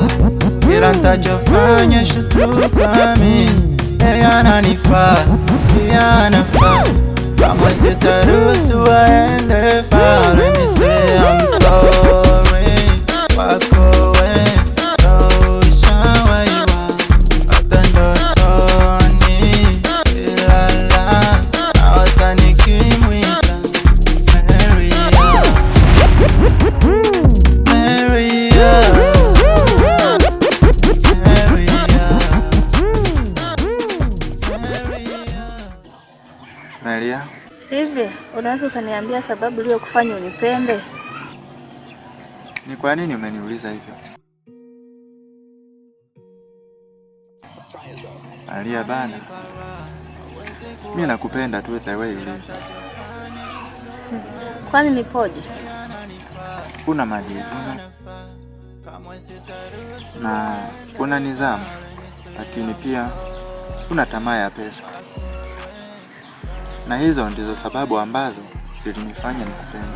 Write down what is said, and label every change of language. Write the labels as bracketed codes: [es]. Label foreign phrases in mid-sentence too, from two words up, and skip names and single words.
[sw] Kila nitachofanya [en] she's look at me. [sw] Yeye ananifaa, pia anafaa. Kama sitaruhusu aende far, [en] let me say I'm sorry. [sw] Wako we, no shawa iwa. Hata ndotoni, ilala. Hata nikimwita Maria. Maria. Hivi, unaweza ukaniambia sababu iliyokufanya unipende? Ni kwa nini umeniuliza hivyo? Maria bana. Mimi nakupenda tu [en] the way [sw] ulivyo. Kwani nipoje? Una majivuno na una nidhamu, lakini pia una tamaa ya pesa. na hizo ndizo sababu ambazo zilinifanya nikupende.